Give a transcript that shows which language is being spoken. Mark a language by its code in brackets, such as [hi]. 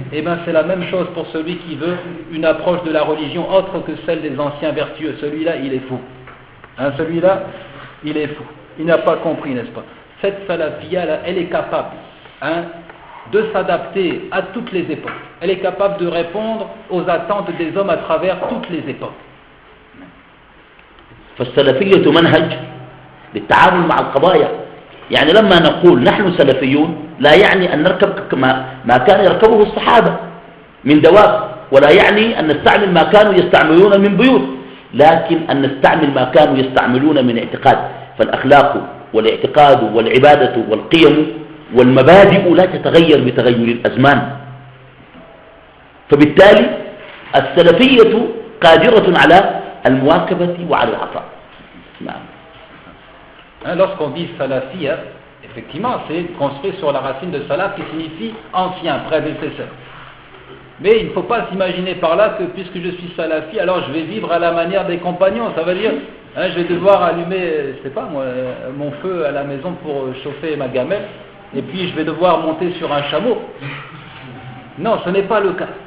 [fr] Eh bien, c'est la même chose pour celui qui veut une approche de la religion autre que celle des anciens vertueux. Celui-là, il est fou. Celui-là, il est fou. Il n'a pas compris, n'est-ce pas? Cette salafia-là, elle est capable de s'adapter à toutes les époques. Elle est capable de répondre aux attentes des hommes à travers toutes les époques. [ar] فالسلفية منهج للتعامل مع القضايا. يعني لما نقول نحن سلفيون لا يعني أن نركب ما كان يركبه الصحابة من دواب، ولا يعني أن نستعمل ما كانوا يستعملون من بيوت، لكن أن نستعمل ما كانوا يستعملون من اعتقاد. فالأخلاق والاعتقاد والعبادة والقيم والمبادئ لا تتغير بتغير الأزمان. فبالتالي السلفية قادرة على المواكبة وعلى العطاء. نعم. [fr] Lorsqu'on dit salafia, effectivement, c'est construit sur la racine de salaf qui signifie ancien, prédécesseur. Mais il ne faut pas s'imaginer par là que puisque je suis salafi, alors je vais vivre à la manière des compagnons. Ça veut dire, je vais devoir allumer, je sais pas moi, mon feu à la maison pour chauffer ma gamelle, et puis je vais devoir monter sur un chameau. Non, ce n'est pas le cas.